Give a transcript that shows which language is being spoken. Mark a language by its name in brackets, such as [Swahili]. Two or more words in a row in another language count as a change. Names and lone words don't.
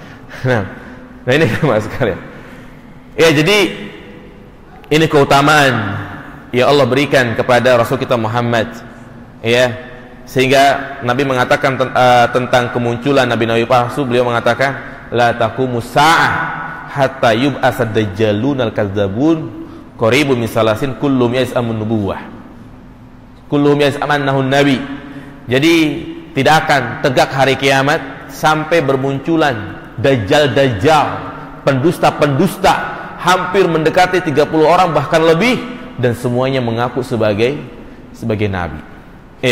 [Indonesian] Nah ini mas sekalian. Ya, jadi ini keutamaan ya Allah berikan kepada Rasul kita Muhammad, ya, sehingga Nabi mengatakan tentang kemunculan nabi-nabi palsu. Beliau mengatakan [Arabic] لا تقوم الساعة حتى يبعث دجالون كذابون قريب من ثلاثين كلهم يزعم النبوة كلهم يزعم أنه نبي. [Indonesian] Jadi tidak akan tegak hari kiamat sampai bermunculan dajjal-dajjal, pendusta-pendusta, hampir mendekati 30 orang bahkan lebih, dan semuanya mengaku sebagai nabi. Iya.